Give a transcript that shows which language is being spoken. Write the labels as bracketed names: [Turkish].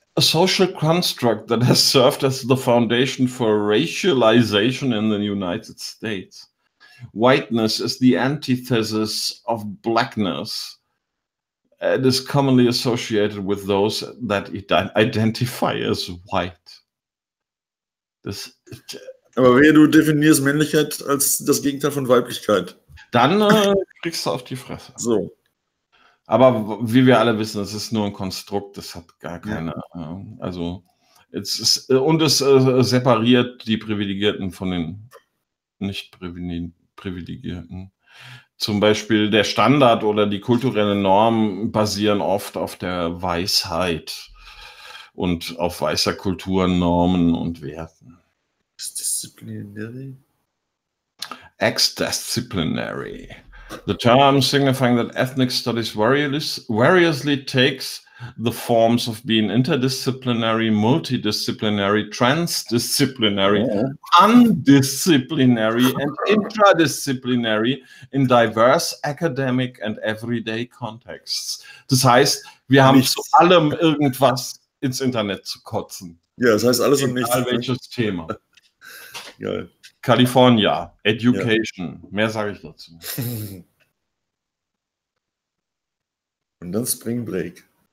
[English] A social construct that has served as the foundation for racialization in the United States. Whiteness is the antithesis of blackness. It is commonly associated with those that identify as white. [German] Das, aber wenn du definierst Männlichkeit als das Gegenteil von Weiblichkeit, dann kriegst du auf die Fresse. So. Aber wie wir alle wissen, es ist nur ein Konstrukt, das hat gar keine also es ist, und es separiert die Privilegierten von den nicht Privilegierten. Zum Beispiel der Standard oder die kulturelle Norm basieren oft auf der Weisheit. und auf weißer Kultur, Normen und Werten. [English] Exdisciplinary. Exdisciplinary. The term signifying that ethnic studies variously takes the forms of being interdisciplinary, multidisciplinary, transdisciplinary, undisciplinary, and intradisciplinary in diverse academic and everyday contexts. [German] Das heißt, wir haben nichts. Zu allem irgendwas ins Internet zu kotzen. Ja, das heißt alles und nichts. Egal welches Thema. Geil. California, Education, ja. Mehr sage ich dazu. Und dann Spring Break.